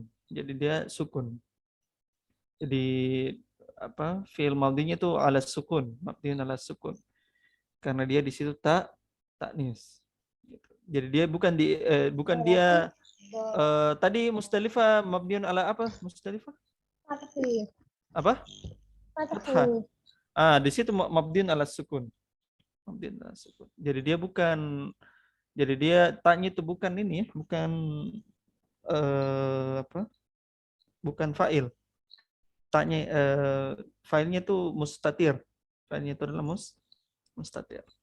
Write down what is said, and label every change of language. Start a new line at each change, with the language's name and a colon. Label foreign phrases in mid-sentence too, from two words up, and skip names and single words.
Indonesian: Jadi dia sukun. Jadi apa? Fi'il madhinya itu
Arabic: ala sukun, mabniun ala sukun.
Indonesian: Karena dia di situ taknis. Gitu. Jadi dia bukan dia tadi Mustalifah
Arabic: mabniun ala
Indonesian: apa? Mustalifah? Fathih. Apa? Fathih. Di situ
Arabic: mabniun ala sukun. Mabniun ala sukun.
Indonesian: Jadi dia tanya itu bukan ini ya, bukan apa? Bukan fa'il. Tanya fa'ilnya itu mustatir. Fa'ilnya itu adalah mustatir.